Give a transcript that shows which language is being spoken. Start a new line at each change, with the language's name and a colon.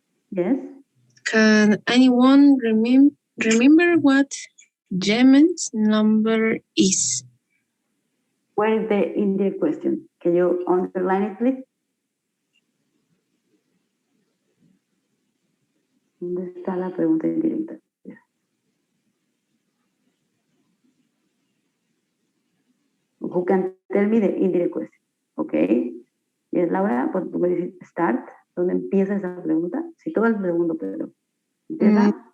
English: Yes. Can anyone remember what Yemen's number is? Where is the indirect question? Can you underline it, please?
Spanish: ¿Dónde está la pregunta indirecta?
English: Who can tell me the indirect question? Okay. Yes,
Spanish: Laura, pues tú me dices
English: start.
Spanish: ¿Dónde empieza esa pregunta? Si todo el segundo, pero empieza.